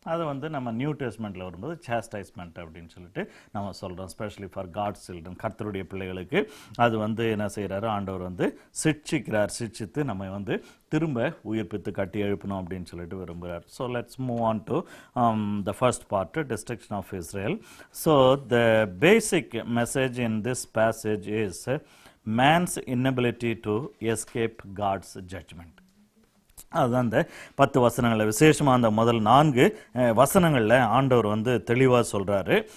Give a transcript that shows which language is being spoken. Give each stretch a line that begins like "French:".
Tamil: அதை வந்து நம்ம நியூ டெஸ்ட்மெண்ட்டில் வரும்போது சாஸ்டைஸ்மெண்ட் அப்படின்னு சொல்லிட்டு நம்ம சொல்கிறோம்.
English: specially for God's children,
Tamil: கர்த்தருடைய பிள்ளைகளுக்கு அது வந்து என்ன செய்கிறாரு, ஆண்டவர் வந்து சிட்சித்து நம்ம வந்து திரும்ப உயிர்ப்பித்து கட்டி எழுப்பணும் அப்படின்னு சொல்லிட்டு விரும்புகிறார்.
English: So let's move on to the first part, destruction of Israel. So the basic message in this passage is man's inability to escape God's judgment.
Tamil: அதுதான் அந்த 10 வசனங்களில் விசேஷமாக அந்த முதல் 4 வசனங்களில் ஆண்டவர் வந்து தெளிவாக சொல்கிறாரு.